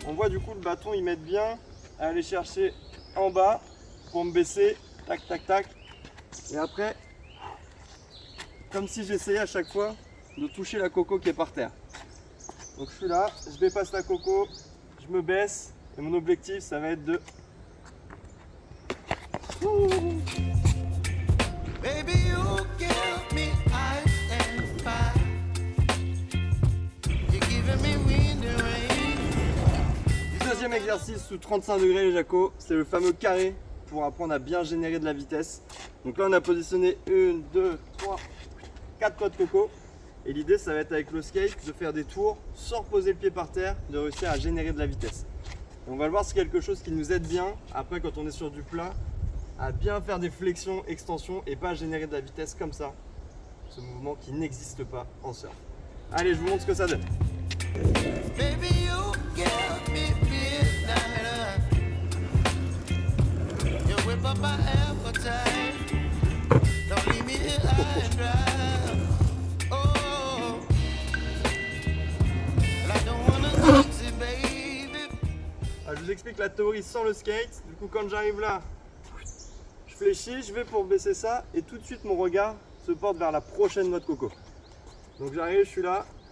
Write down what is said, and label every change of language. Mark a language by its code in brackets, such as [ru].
[fr] Du coup le bâton il m'aide bien à aller chercher en bas pour me baisser, tac tac tac, et après comme si j'essayais à chaque fois de toucher la coco qui est par terre. Donc je suis là, je dépasse la coco, je me baisse et mon objectif ça va être de [en] Baby, you give me ice and fire. You're giving me wind and rain. [fr] Deuxième exercice sous 35 degrés les Jaco, c'est le fameux carré pour apprendre à bien générer de la vitesse. Donc là on a positionné 1, 2, 3, 4 noix de coco. Et l'idée ça va être avec le skate de faire des tours sans reposer le pied par terre, de réussir à générer de la vitesse. Et on va le voir, c'est quelque chose qui nous aide bien, après quand on est sur du plat, à bien faire des flexions, extensions et pas à générer de la vitesse comme ça. Ce mouvement qui n'existe pas en surf. Allez, je vous montre ce que ça donne. [en] Baby, you give me midnight. You whip up my appetite. Don't leave me here high and dry. Oh, I don't wanna fix it, baby. [fr] Je vous explique la théorie sans le skate. Du coup, quand j'arrive là, je fléchis, je vais pour baisser ça et tout de suite mon regard se porte vers la prochaine noix de coco. Donc j'arrive, je suis là.